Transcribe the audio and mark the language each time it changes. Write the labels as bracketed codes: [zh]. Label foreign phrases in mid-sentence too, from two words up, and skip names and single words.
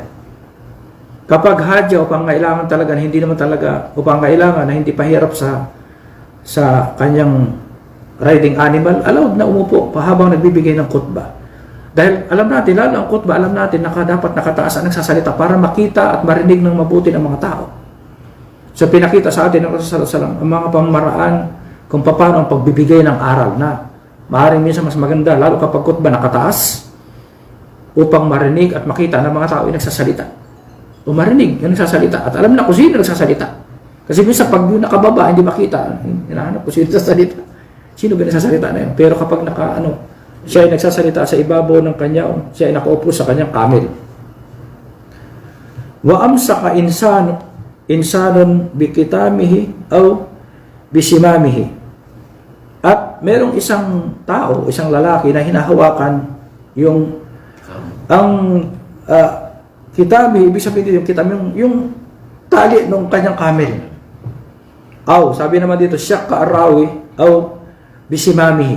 [tl] Kapag hadya o pangailangan talaga na hindi naman talaga o pangailangan na hindi pahirap sa kanyang [en] riding animal, [tl] allowed na umupo habang nagbibigay ng khutbah. Dahil alam natin, lalo ang khutbah, alam natin na dapat nakataas ang nagsasalita para makita at marinig ng mabuti ng mga tao. So pinakita sa atin ng [ar] رسول الله صلى الله عليه وسلم [tl] ang mga pamamaraan kung paano ang pagbibigay ng aral na maaaring minsan mas maganda, lalo kapag khutbah nakataas upang marinig at makita ng mga tao ay nagsasalita. O marinig yung nagsasalita at alam na kung sino nagsasalita. Kasi minsan pag yung nakababa, hindi makita, hinahanap kung sino nagsasalita. Sino ba nagsasalita na yun? Pero kapag siya ay nagsasalita sa ibabaw ng kanya, siya ay nakaupo sa kanyang camel. [ar] وأمسك إنسان بخطامه أو بزمامه. [tl] At merong isang tao, isang lalaki na hinahawakan ang kitami, ibig sabihin yung kitami, yung tali ng kanyang camel. Aw, sabi naman dito, [ar] شك الراوي أو بزمامه.